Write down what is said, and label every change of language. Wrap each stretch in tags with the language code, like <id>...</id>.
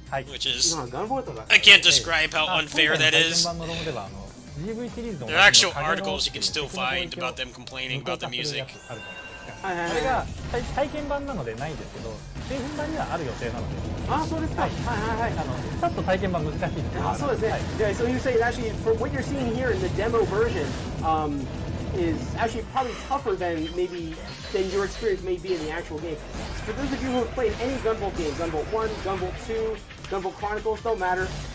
<en>Which is, I can't describe how unfair that is. There are actual articles you can still find about them complaining about the music.</en> <ja>あれが体験版なのでないんですけど、製品版にはある予定なので。あ、そうですか。はいはいはい。ちょっと体験版難しいです。あ、そうですね。</ja> <en>Yeah, so you say actually for what you're seeing here in the demo version, is actually probably tougher than your experience may be in the actual game. For those of you who have played any Gunvolt game, Gunvolt 1, Gunvolt 2, Gunvolt Chronicles, don't matter.</en>